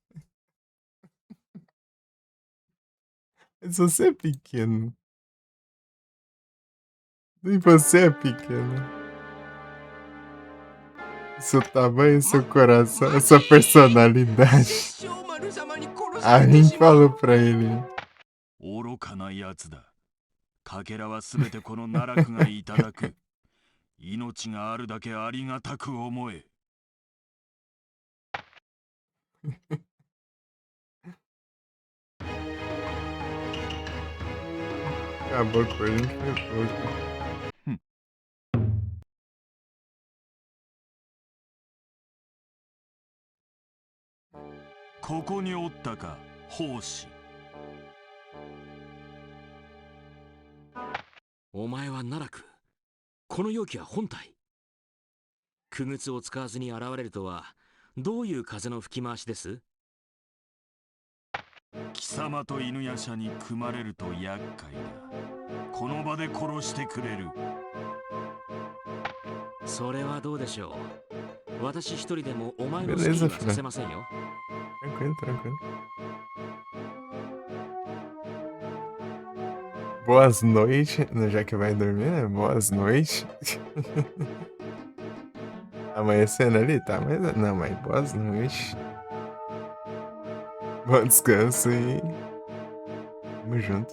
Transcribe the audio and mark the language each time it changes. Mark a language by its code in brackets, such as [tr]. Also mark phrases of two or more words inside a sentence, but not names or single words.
[pt] Mas você é pequeno. Nem você é pequeno. Seu tamanho, seu coração, a sua personalidade. Alguém falou pra ele. [ja] 愚かなやつだ。かけらはすべてこの奈落がいただく。命があるだけありがたく思え。 [pt] Acabou com ele, foi pouco. [ja] ここにおったか、奉仕。お前は奈落。この容器は本体。傀儡を使わずに現れるとは、どういう風の吹き回しです？貴様と犬夜叉に組まれると厄介だ。この場で殺してくれる。それはどうでしょう。私一人でもお前の好きにはさせませんよ。 [pt] Tranquilo, tranquilo. Boas noites, já que vai dormir, né? Boas noites. Amanhecendo ali, tá? Mas não, mas boas noites. Bom descanso e tamo junto.